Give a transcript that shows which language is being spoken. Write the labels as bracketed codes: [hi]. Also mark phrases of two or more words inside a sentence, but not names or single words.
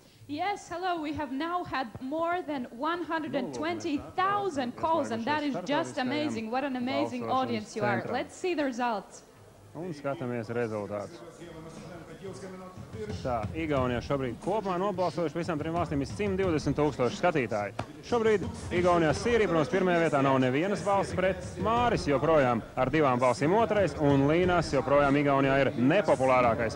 [en] Yes, hello. We have now had more than 120,000 calls, and that is just amazing. What an amazing audience you are. Let's see the results. [lv] Un skatāmies rezultātus. Tā, Igaunijā šobrīd kopumā nobalsojuši visām trim valstīm ir 120,000 skatītāji. Šobrīd Igaunijā Sīrija, protams, pirmajā vietā nav nevienas balss pret. Māris joprojām ar 2 balsīm otrais, un Līnas joprojām Igaunijā ir nepopulārākais.